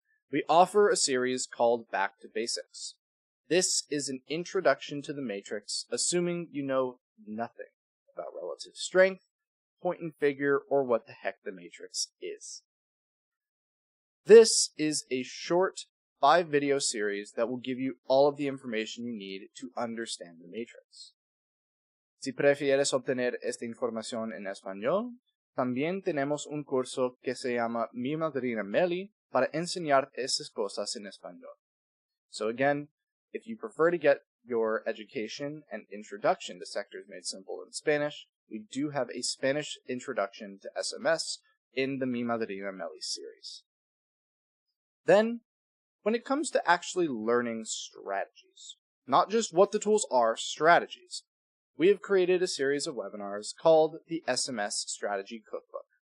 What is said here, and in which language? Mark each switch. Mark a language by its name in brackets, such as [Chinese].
[English] We offer a series called Back to Basics. This is an introduction to the matrix, assuming you know nothing about relative strength, point and figure, or what the heck the matrix is. This is a short 5-video series that will give you all of the information you need to understand the matrix. [Spanish] Si prefieres obtener esta información en español, también tenemos un curso que se llama Mi Madrina Meli para enseñar esas cosas en español. [English] So again, if you prefer to get your education and introduction to Sectors Made Simple in Spanish, we do have a Spanish introduction to SMS in the Mi Madrina Meli series. Then, when it comes to actually learning strategies, not just what the tools are, strategies, we have created a series of webinars called the SMS Strategy Cookbook.